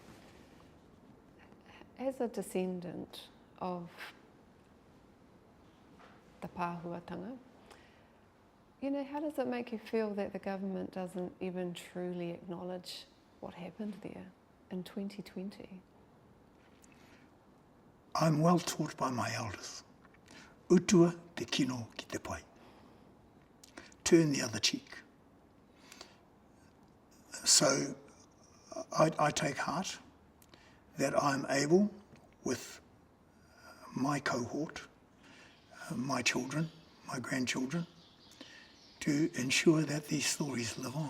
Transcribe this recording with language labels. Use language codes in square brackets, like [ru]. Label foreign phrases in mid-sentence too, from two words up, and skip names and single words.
[en] As a descendant of the pāhuatanga, you know, how does it make you feel that the government doesn't even truly acknowledge what happened there in 2020? I'm well taught by my elders. [mi] Utua te kino ki te pai. [en] Turn the other cheek. So I take heart that I'm able, with my cohort, my children, my grandchildren, to ensure that these stories live on.